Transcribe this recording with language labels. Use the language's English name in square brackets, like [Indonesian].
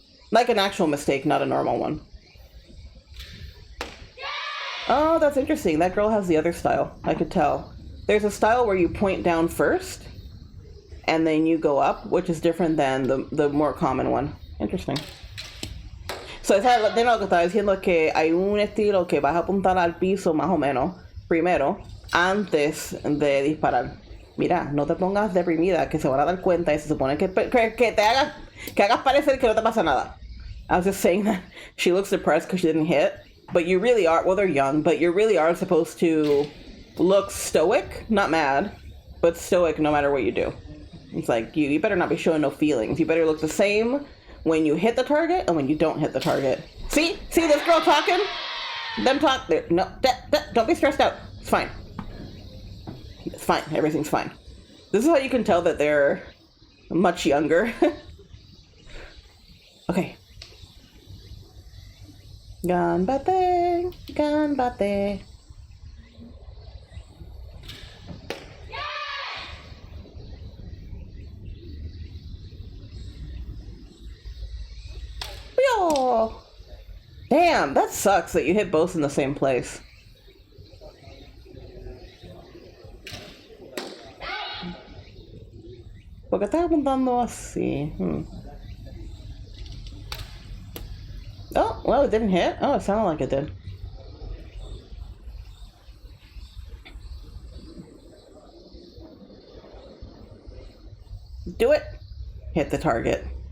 [English] Like an actual mistake, not a normal one. Oh, that's interesting. That girl has the other style. I could tell. There's a style where you point down first, and then you go up, which is different than the more common one. Interesting. [Spanish] So, de lo que estaba diciendo que hay un estilo que vas a apuntar al piso más o menos, primero, antes de disparar. Mira, no te pongas deprimida, que se van a dar cuenta y se supone que hagas parecer que no te pasa nada. [English] I was just saying that she looks depressed because she didn't hit, but you really are, well, they're young, but you really are supposed to look stoic, not mad, but stoic no matter what you do. It's like, you better not be showing no feelings. You better look the same when you hit the target and when you don't hit the target. See this girl talking? Them talk, no, don't be stressed out. It's fine. It's fine, everything's fine. This is how you can tell that they're much younger. Okay. [Japanese] Ganbate, ganbate. [English] Yo! Damn, that sucks that you hit both in the same place. [Spanish] Porque estás apuntando así. [English] Oh, well, it didn't hit. Oh, it sounded like it did. Do it. Hit the target.